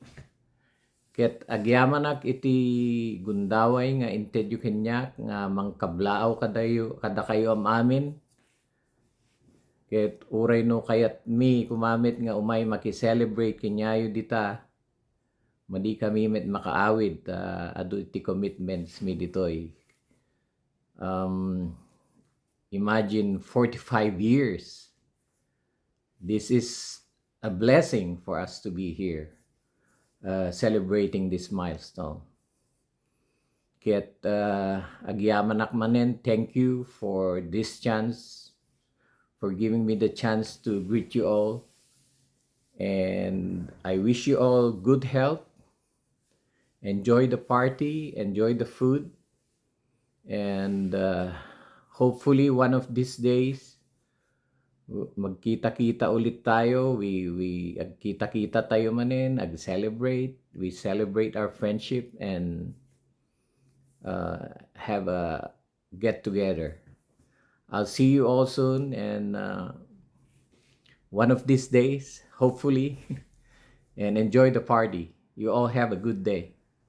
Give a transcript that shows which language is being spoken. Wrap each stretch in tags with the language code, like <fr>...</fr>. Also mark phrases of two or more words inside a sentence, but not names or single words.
<ilo>Ket agyamanak iti gundaway nga inted yu kenyak nga mangkablaaw kada kayo amin. Ket uray no kayat mi kumamit nga umay makiselebrate kenyayo dita. Madi kami met makaawid adu iti commitments mi ditoy.</ilo> <en>Imagine 45 years. This is a blessing for us to be here. Celebrating this milestone.</en> <ilo>Kaya't agyamanak manen,</ilo> <en>thank you for this chance, for giving me the chance to greet you all. And I wish you all good health. Enjoy the party, enjoy the food. And hopefully one of these days,</en> <tl>magkita-kita ulit tayo.</tl> <ilo>Agkita-kita tayo manin, ag-celebrate.</ilo> <en>We celebrate our friendship and have a get-together. I'll see you all soon, and one of these days, hopefully, and enjoy the party. You all have a good day.</en>